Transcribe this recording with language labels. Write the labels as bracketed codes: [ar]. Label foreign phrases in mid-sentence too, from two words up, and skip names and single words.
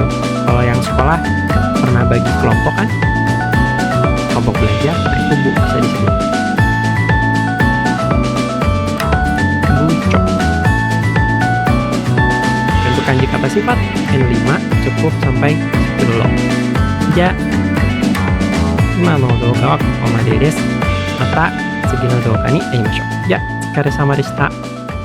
[id] Kalau yang sekolah pernah bagi kelompok kan, kelompok belajar, nah itu bu bisa disebut. Untuk kanji kata sifat N5 cukup sampai 10. [ja] じゃ、今の動画はここまでです. Mata次の動画に会いましょう。じゃ、お疲れ様でした。